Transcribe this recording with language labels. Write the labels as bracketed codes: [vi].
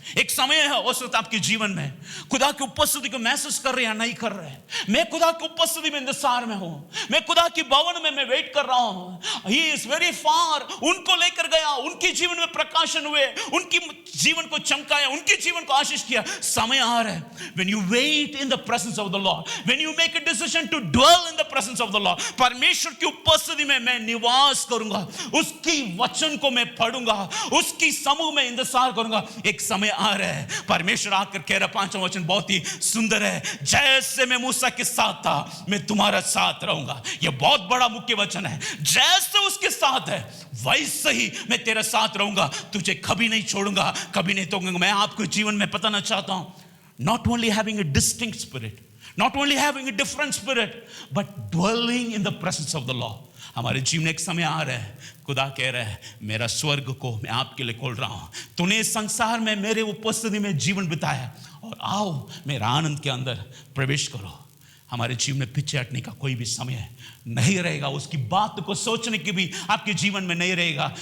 [hi] एक समय है उस वक्त आपके जीवन में खुदा की उपस्थिति को महसूस कर रहे हैं नहीं कर रहे हैं। मैं खुदा की उपस्थिति में इंतजार में हूं, मैं खुदा की भवन में मैं वेट कर रहा हूं। [en] he is very far, [hi] उनको लेकर गया, उनके जीवन में प्रकाशन हुए, उनकी जीवन को चमकाया, उनके जीवन को आशीष किया। समय आ रहा है [en] when you wait in the presence of the Lord, [hi] when you make a decision to dwell in the presence of the Lord, परमेश्वर की उपस्थिति में मैं निवास करूंगा, उसकी वचन को मैं पढ़ूंगा, उसकी समूह में इंतजार करूंगा। एक समय आ रहा है, परमेश्वर आकर कह रहा, 5वां वचन बहुत ही सुंदर है, जैसे मैं मूसा के साथ था मैं तुम्हारा साथ रहूंगा। यह बहुत बड़ा मुख्य वचन है, जैसे उसके साथ है वैसे ही मैं तेरे साथ रहूंगा, तुझे कभी नहीं छोड़ूंगा, कभी नहीं तोड़ूंगा। मैं आपको जीवन में बताना चाहता हूं, [en] not only having a distinct spirit, not only having a different spirit, but dwelling in the presence of the Lord। [hi] हमारे जीवन एक समय आ रहा है, खुदा कह रहा है मेरा स्वर्ग को मैं आपके लिए खोल रहा हूं, तूने इस संसार में मेरे उपस्थिति में जीवन बिताया, और आओ मेरा आनंद के अंदर प्रवेश करो। हमारे जीवन में पीछे हटने का कोई भी समय नहीं रहेगा, उसकी बात को सोचने की भी आपके जीवन में नहीं रहेगा।